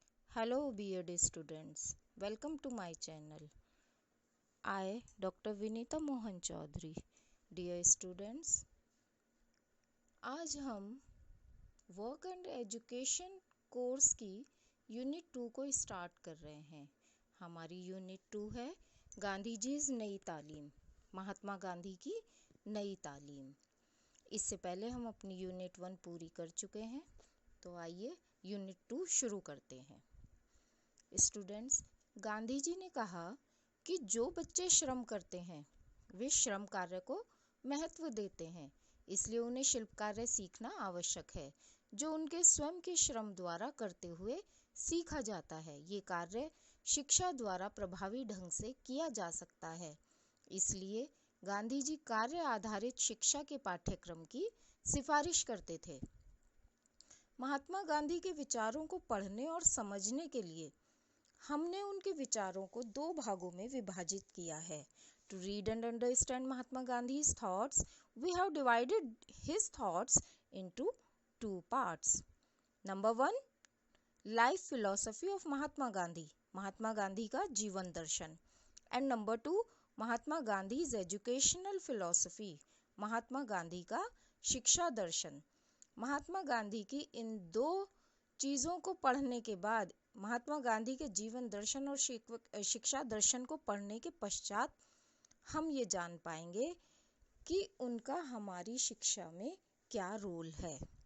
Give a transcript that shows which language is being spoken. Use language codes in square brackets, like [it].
[en] Hello, bearded students. Welcome to my channel. I, Dr. Vinita Mohan Chaudhary. Dear students, [hi] आज हम work and education course की unit 2 को start कर रहे हैं। हमारी यूनिट 2 है गांधी जी नई तालीम, महात्मा गांधी की नई तालीम। इससे पहले हम अपनी यूनिट 1 पूरी कर चुके हैं, तो आइए यूनिट 2 शुरू करते हैं। स्टूडेंट्स, गांधी जी ने कहा कि जो बच्चे श्रम करते हैं वे श्रम कार्य को महत्व देते हैं, इसलिए उन्हें शिल्प कार्य सीखना आवश्यक है, जो उनके स्वयं के श्रम द्वारा करते हुए सीखा जाता है। ये कार्य शिक्षा द्वारा प्रभावी ढंग से किया जा सकता है। इसलिए गांधी जी कार्य आधारित शिक्षा के पाठ्यक्रम की सिफारिश करते थे। महात्मा गांधी के विचारों को पढ़ने और समझने के लिए हमने उनके विचारों को 2 भागों में विभाजित किया है। [en] To read and understand Mahatma Gandhi's thoughts, we have divided his thoughts into 2 parts. Number 1, life philosophy of Mahatma Gandhi, [hi] Mahatma Gandhi का जीवन दर्शन। [en] and number 2, Mahatma Gandhi's educational philosophy, [hi] Mahatma Gandhi का शिक्षा दर्शन। महात्मा गांधी की इन 2 चीज़ों को पढ़ने के बाद, महात्मा गांधी के जीवन दर्शन और शिक्षा दर्शन को पढ़ने के पश्चात हम ये जान पाएंगे कि उनका हमारी शिक्षा में क्या रोल है।